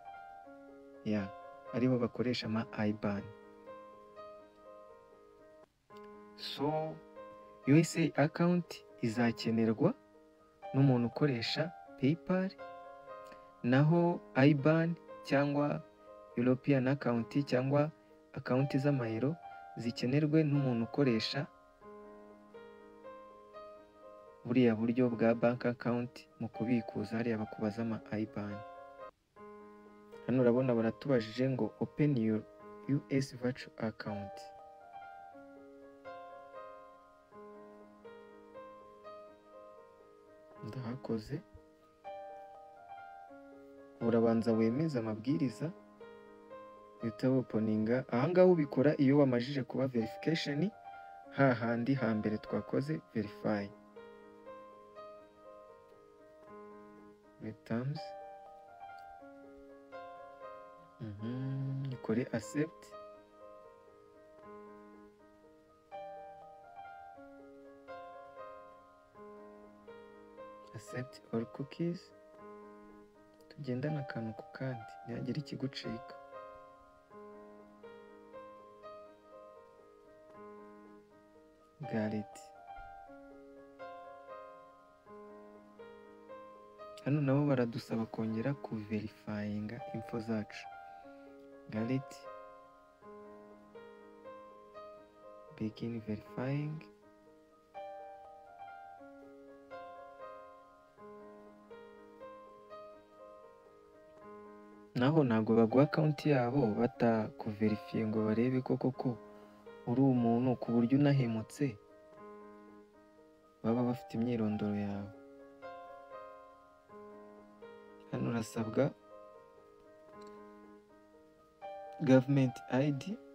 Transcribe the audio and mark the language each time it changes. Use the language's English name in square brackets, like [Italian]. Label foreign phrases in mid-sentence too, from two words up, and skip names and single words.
[Kinyarwanda] Aribo bakoresha ama IBAN. So [English] USA account [Kinyarwanda] izakenerwa n'umuntu ukoresha PayPal, naho IBAN cyangwa [English] European account [Kinyarwanda] cyangwa account z'amayero zikenerwe n'umuntu ukoresha buriya buryo bwa [English] bank account [Kinyarwanda] mu kubikuza. Hariya bakubaza ama IBAN. Hano urabona baratubajije ngo [English] open your US virtual account. [Kinyarwanda] Ndahakoze. Urabanza wemeza amabwiriza, uhita openinga. Ahangaha ubikora iyo wamajije kuba verification, hahandi hambere twakoze verify. [English] Terms. [Kinyarwanda] Ikore accept. [English] Accept all cookies. [Kinyarwanda] Tugendana akantu ku kandi, ntihagire ikigucika. [English] Got it. [Kinyarwanda] Hano nabo baradusaba kongera kuverifyinga info zacu. [English] Got it. Begin verifying. [Kinyarwanda] naho ntabwo baguha akawunti yabo batakuverifiye ngo barebe koko uri umuntu ku buryo unahemutse baba bafite imyirondoro yawe. Hano urasabwa [English] Government ID,